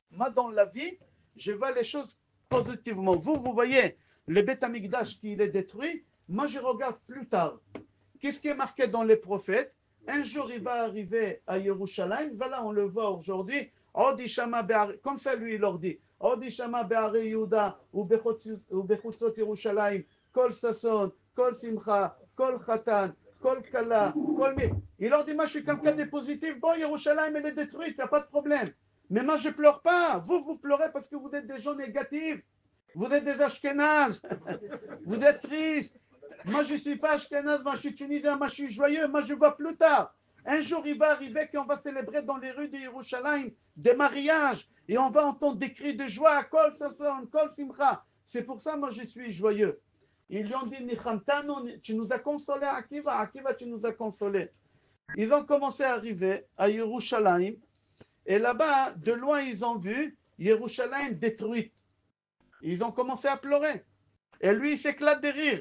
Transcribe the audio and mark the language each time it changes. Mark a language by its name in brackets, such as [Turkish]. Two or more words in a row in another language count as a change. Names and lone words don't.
[French] Moi, dans la vie, je vois les choses positivement. Vous voyez le Beth Amikdash qui est détruit. Moi, je regarde plus tard. Qu'est-ce qui est marqué dans les prophètes? Un jour, il va arriver à Yerushalayim. Voilà, on le voit aujourd'hui. Comme ça, lui, il leur dit. [Hebrew] עוד ישמע בערי יהודה ובחוצות ירושלים. קול ששון, קול שמחה, קול חתן, קול כלה, קול מי. [French] Il leur dit, moi, je suis quelqu'un de positif. Bon, Yerushalayim, elle est détruite, il n'y a pas de problème. Mais moi, je ne pleure pas. Vous pleurez parce que vous êtes des gens négatifs. Vous êtes des Ashkénazes. Vous êtes tristes. Moi, je ne suis pas Ashkenaz, moi, je suis tunisien, moi, je suis joyeux. Moi, je vois plus tard. Un jour, il va arriver qu'on va célébrer dans les rues de Yerushalayim des mariages et on va entendre des cris de joie. [Hebrew] קול ששון, קול שמחה. [French] C'est pour ça, moi, je suis joyeux. Ils lui ont dit, Nichamtanu, tu nous as consolés, Akiva. Akiva, tu nous as consolés. Ils ont commencé à arriver à Yerushalayim. Et là-bas, de loin, ils ont vu Yerushalayim détruite. Ils ont commencé à pleurer. Et lui, il s'éclate de rire.